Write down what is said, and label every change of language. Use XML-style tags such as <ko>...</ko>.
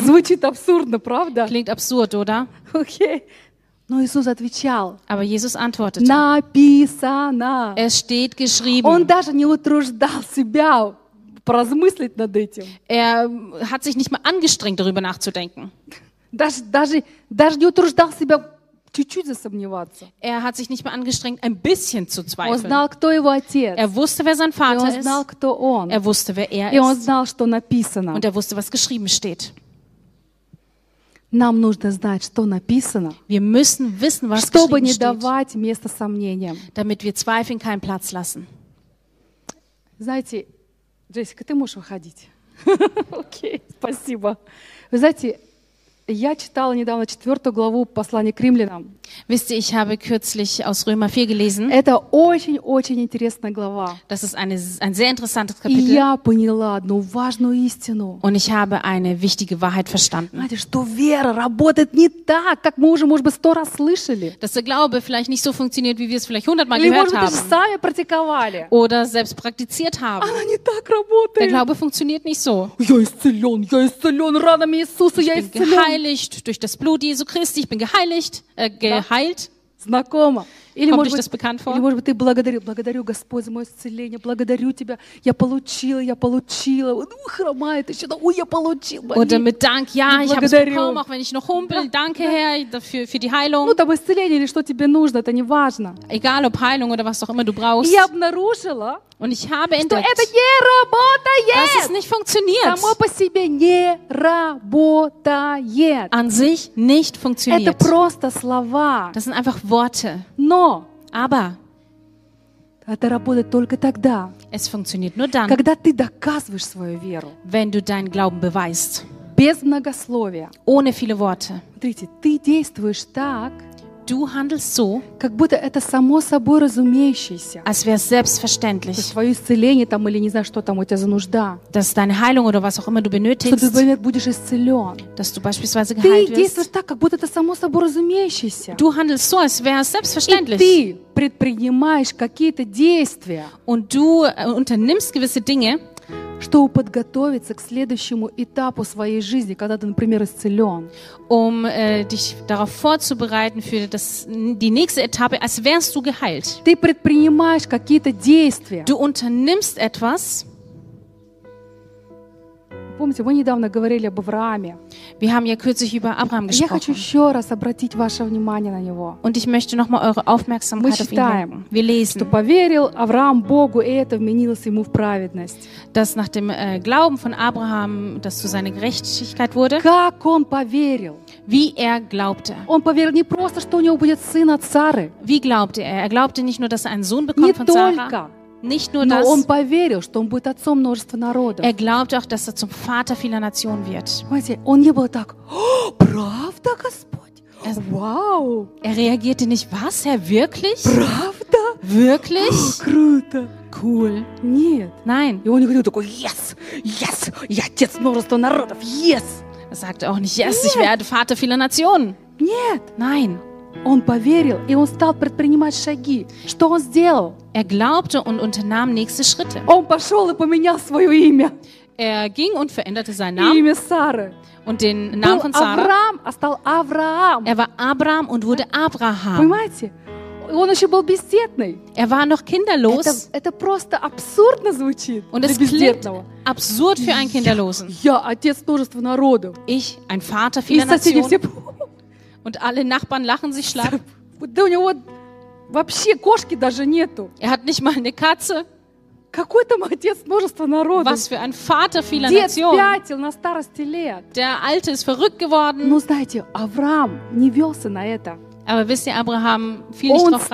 <ru>Звучит абсурдно, правда?</ru> <de>Klingt absurd, oder?</de> <ru>Okay. Но Иисус отвечал.</ru> <de>Aber Jesus antwortete.</de> <ru>Написано.</ru> <de>Es steht geschrieben.</de> <ru>Он даже не утруждал себя поразмыслить над этим.</ru> <de>Er hat sich nicht mal angestrengt, darüber nachzudenken.</de> <ru>Даже не утруждал себя чуть-чуть засомневаться.</ru> <de>Er hat sich nicht mal angestrengt, ein bisschen zu zweifeln.</de> <ru>Он знал, кто его отец.</ru> <de>Er wusste, wer sein Vater ist.</de> <ru>Он знал, кто он.</ru> <de>Er wusste, wer er ist.</de> <ru>И он знал, что написано.</ru> <de>Und er wusste, was geschrieben steht.</de> <ru>Нам нужно знать, что написано,</ru> <de>wir müssen wissen, was</de> <ru>чтобы не</ru> <de>steht,</de> <ru>давать место сомнениям.</ru> <de>Damit wir Zweifeln keinen Platz lassen.</de> <ru>Знаете, Джессика, ты можешь выходить. Окей, спасибо. Вы знаете, я читала недавно 4 главу послания к римлянам.</ru> <de>Wisst ihr, ich habe kürzlich aus Römer 4 gelesen.</de> <ru>Это очень-очень интересная глава.</ru> <de>Das ist ein sehr interessantes Kapitel.</de> <ru>И я поняла одну важную истину.</ru> <de>Und ich habe eine wichtige Wahrheit verstanden.</de> <ru>Знаете, что вера работает не так, как мы уже, может быть, 100 раз слышали.</ru> <de>Dass der Glaube vielleicht nicht so funktioniert, wie wir es vielleicht 100 Mal gehört haben.</de> <ru>Или, может быть, сами практиковали.</ru> <de>Oder selbst praktiziert haben.</de> <ru>Она не так работает.</ru> <de>Der Glaube funktioniert nicht so.</de> <ru>Я исцелен ранами Иисуса, я исцелен.</ru> <de>Geheiligt durch das Blut Jesu Christi. Ich bin geheiligt, geheilt.</de> <ru>Знакомо. Или,</ru> <de>kommt euch das bekannt vor?</de> <ru>Или, может быть, ты благодарю, Господи, за мое исцеление, благодарю тебя, я получила. Ой, хромает еще, я получил.</ru> <de>Oder mit Dank, ja, ich habe es bekommen, auch wenn ich noch humpel, danke, Herr, für die Heilung.</de> <ru>Ну, там исцеление или что тебе нужно, это не важно.</ru> <de>Egal, ob Heilung oder was auch immer du brauchst.</de> <ru>Я обнаружила,</ru> <de>und ich habe entdeckt,</de> <ru>что это не работает.</ru> <de>Dass es nicht funktioniert.</de> <ru>Само по себе не работает.</ru> <de>An sich nicht funktioniert.</de> <ru>Это просто слова.</ru> <de>Das sind einfach Worte.</de> <ru>Но,</ru> <de>aber,</de> <ru>это работает только тогда,</ru> <de>es funktioniert nur dann,</de> <ru>когда ты доказываешь свою веру,</ru> <de>wenn du deinen Glauben beweist,</de> <ru>без многословия,</ru> <de>ohne viele Worte.</de> <ru>Смотрите, ты действуешь так,</ru> <de>du handelst so,</de> <ru>как будто это само собой разумеющееся,</ru> <de>als wäre es selbstverständlich,</de> <ru>что твое исцеление там или не знаю что там у тебя за нужда,</ru> <de>dass deine Heilung oder was auch immer du benötigst,</de> <ru>что ты, например, будешь исцелен,</ru> <de>dass du beispielsweise geheilt wirst.</de> <ru>Ты действуешь так, как будто это само собой разумеющееся.</ru> <de>Du handelst so, als wäre es selbstverständlich.</de> <ru>И ты предпринимаешь какие-то действия,</ru> <de>und du unternimmst gewisse Dinge,</de> <ru>чтобы подготовиться к следующему этапу своей жизни, когда ты, например, исцелен.</ru> <de>Um dich darauf vorzubereiten für das, die nächste Etappe, als wärst du geheilt.</de> <ru>Ты предпринимаешь какие-то действия.</ru> <de>Du unternimmst etwas.</de> <ru>Помните, мы недавно говорили об Аврааме.</ru> <de>Wir haben ja kürzlich über Abraham gesprochen.</de> <ru>Я хочу еще раз обратить ваше внимание на него.</ru> <de>Und ich möchte noch mal eure Aufmerksamkeit auf ihn lenken.</de> <ru>Мы читаем,</ru> <de>wir lesen,</de> <ru>что поверил Авраам Богу, и это вменилось ему в праведность.</ru> <de>Dass nach dem Glauben von Abraham das zu seiner Gerechtigkeit wurde.</de> <ru>Как он поверил?</ru> <de>Wie er glaubte.</de> <ru>Он поверил не просто, что у него будет сын от Сары.</ru> <de>Wie glaubte er? Er glaubte nicht nur, dass er einen Sohn bekommt von Sarah. Nicht nur das,</de> <ru>но он поверил, что он будет отцом множества народов.</ru> <de>Er glaubte auch, dass er zum Vater vieler Nationen wird.</de> <ru>Знаете, он не был так: «Правда, Господь? Вау!»</ru> <de>Er reagierte nicht: «Was, Herr, wirklich?</de> <ru>Правда?</ru> <de>Wirklich?</de> <ru>О, круто!</ru> <de>Cool!»</de> <ru>Нет.</ru> <de>Nein.</de> <ru>И он не говорил такой:</ru> <en>«Yes! Yes!</en> <ru>Я отец множества народов!</ru> <en>Yes!»</en> <de>Er sagte auch nicht:</de> <en>«Yes,</en> <ru>нет,</ru> <de>ich werde Vater vieler Nationen!»</de> <ru>Нет.</ru> <de>Nein.</de> <ru>Он поверил, и он стал предпринимать шаги. Что он сделал?</ru> <de>Er glaubte und unternahm nächste Schritte.</de> <ru>Он пошел и поменял свое имя.</ru> <de>Er ging und veränderte seinen Namen.</de> <ru>Имя Сары.</ru> <de>Und den Namen von Sarah.</de> <ru>Авраам, а стал Авраам.</ru> <de>Er war Abraham und wurde Abraham.</de> <ru>Понимаете? Он еще был бездетный.</ru> <de>Er war noch kinderlos.</de> <ru>Это просто абсурдно звучит.</ru> <de>Und es klingt absurd für einen Kinderlosen.</de> <ru>Я отец множества народа.</ru> <de>Ich, ein Vater vieler Nationen. Und alle Nachbarn lachen sich schlapp.</de> <ru>Да у него вообще кошки даже нету.</ru> <de>Er hat nicht mal eine Katze.</de> <ru>Какой там отец множества народов?</ru> <de>Was für ein Vater vieler Nationen.</de> <ru>Дед спятил на старости лет.</ru> <de>Der Alte ist verrückt geworden.</de> <ru>Ну, знаете, Авраам не велся на это.</ru> <de>Aber wisst ihr, Abraham fiel nicht drauf rein.</de>